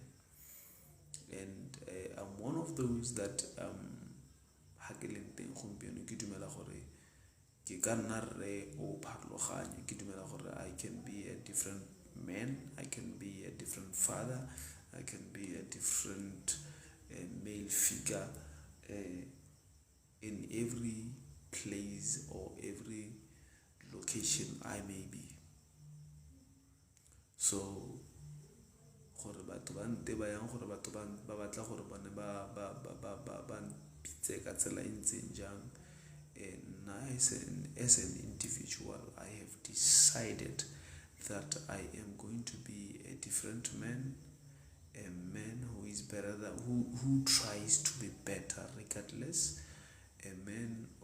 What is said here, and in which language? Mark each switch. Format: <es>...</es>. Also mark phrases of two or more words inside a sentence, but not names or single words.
<en>And I'm one of those that I can be a different man, I can be a different father, I can be a different male figure in every place or every location I may be.</en> <tn>So gore batho ba nte ba yang gore batho ba batla gore bone ba pitse ka tsela e ntseng jang.</tn> <en>As an individual, I have decided that I am going to be a different man, a man who is better than who tries to be better regardless, a man</en>